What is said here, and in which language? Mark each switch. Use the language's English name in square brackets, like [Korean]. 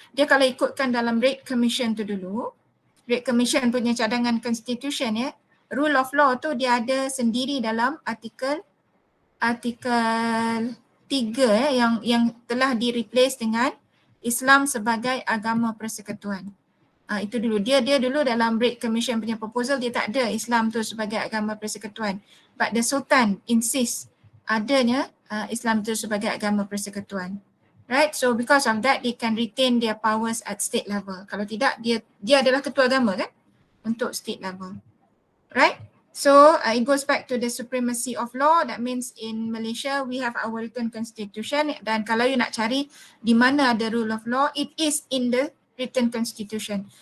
[Malay] Dia kalau ikutkan dalam Raid Commission tu dulu, Raid Commission punya cadangan constitution ya, rule of law tu dia ada sendiri dalam artikel 3 yang telah di-replace dengan Islam sebagai agama persekutuan. Itu dulu. Dia dulu dalam Raid Commission punya proposal dia tak ada Islam tu sebagai agama persekutuan. [English] But the Sultan insist [Malay] adanya Islam tu sebagai agama persekutuan. [English] Right? So because of that they can retain their powers at state level. [Malay] Kalau tidak dia adalah ketua agama kan untuk state level. [English] Right? So it goes back to the supremacy of law. That means in Malaysia we have our written constitution, [Malay] dan kalau you nak cari di mana ada [English] rule of law, it is in the written constitution.